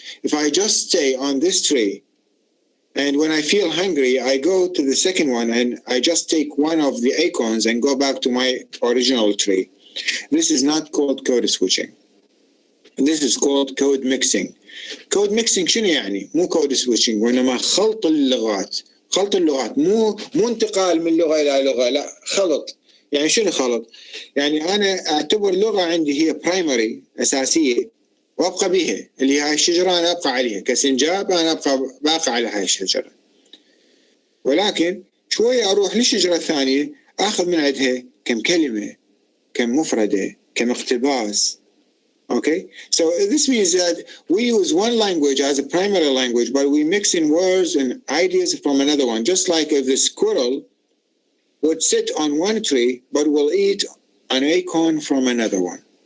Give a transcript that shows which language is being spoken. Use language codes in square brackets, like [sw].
[en] If I just stay on this tree, and when I feel hungry, I go to the second one and I just take one of the acorns and go back to my original tree. This is not called code switching. This is called code mixing. Code mixing [ar] شنو يعني؟ مو code switching وإنما خلط اللغات. خلط اللغات، مو انتقال من لغة إلى لغة، لا خلط. يعني شنو خلط؟ يعني أنا أعتبر لغة عندي هي برايمري أساسية وأبقى بها، اللي هاي الشجرة أنا أبقى عليها كسنجاب، أنا باقي على هاي الشجرة. ولكن شوية أروح للشجرة الثانية أخذ من عندها كم كلمة، كم مفردة، كم اقتباس. [en] Okay, so this means that we use one language as a primary language, but we mix in words and ideas from another one. Just like if the squirrel would sit on one tree, but will eat an acorn from another one.